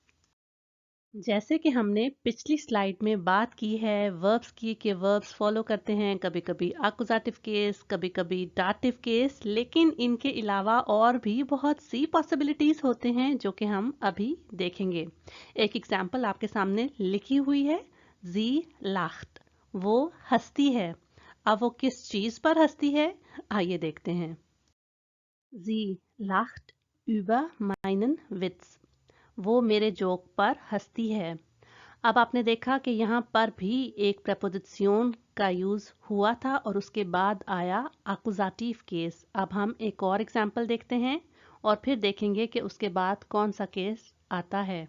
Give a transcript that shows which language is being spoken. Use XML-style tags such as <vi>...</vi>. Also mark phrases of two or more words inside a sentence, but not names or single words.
<hi>जैसे कि हमने पिछली स्लाइड में बात की है वर्ब्स की कि वर्ब्स फॉलो करते हैं कभी कभी</hi> <en>accusative case,</en> <hi>कभी कभी</hi> <en>dative case,</en> <hi>लेकिन इनके अलावा और भी बहुत सी पॉसिबिलिटीज होते हैं जो कि हम अभी देखेंगे। एक एग्जांपल आपके सामने लिखी हुई है,</hi> <de>sie lacht,</de> <hi>वो हंसती है। अब वो किस चीज पर हंसती है, आइए देखते हैं।</hi> <de>sie lacht über meinen Witz,</de> <hi>वो मेरे जोक पर हंसती है। अब आपने देखा कि यहाँ पर भी एक प्रपोजिशन का यूज हुआ था और उसके बाद आया</hi> <en>accusative case.</en> <hi>अब हम एक और एग्जांपल देखते हैं और फिर देखेंगे कि उसके बाद कौन सा केस आता है।</hi>